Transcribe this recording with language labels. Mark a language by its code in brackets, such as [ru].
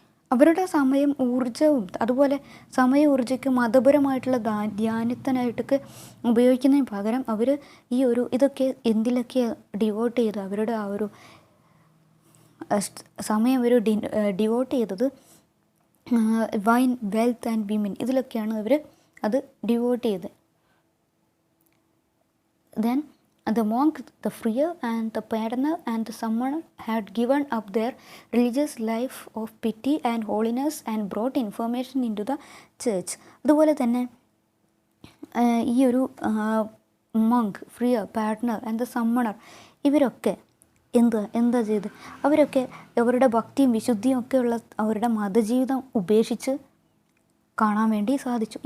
[ml] അവരുടെ സമയം ഊർജ്ജവും അതുപോലെ ഊർജ്ജയ്ക്ക് മതപരമായിട്ടുള്ള ധ്യാനത്തിനായിട്ടൊക്കെ ഉപയോഗിക്കുന്നതിന് പകരം അവർ ഇതൊക്കെ എന്തിലൊക്കെ ഡിവോട്ട് ചെയ്ത് അവരുടെ ആ ഒരു സമയം അവർ ഡിവോട്ട് ചെയ്തത് [en] wine, wealth and women [ml] ഇതിലൊക്കെയാണ് അവർ അത് ഡിവോട്ട് ചെയ്തത്. [en] Then the monk, the friar and the pardoner and the summoner had given up their religious life of pity and holiness and brought information into the church. [ml] അതുപോലെ തന്നെ ഈ ഒരു monk, friar, pardoner and the summoner ഇവരൊക്കെ എന്താ ചെയ്ത് അവരൊക്കെ അവരുടെ ഭക്തിയും വിശുദ്ധിയും ഒക്കെയുള്ള അവരുടെ മതജീവിതം ഉപേക്ഷിച്ച് കാണാൻ വേണ്ടി സാധിച്ചു.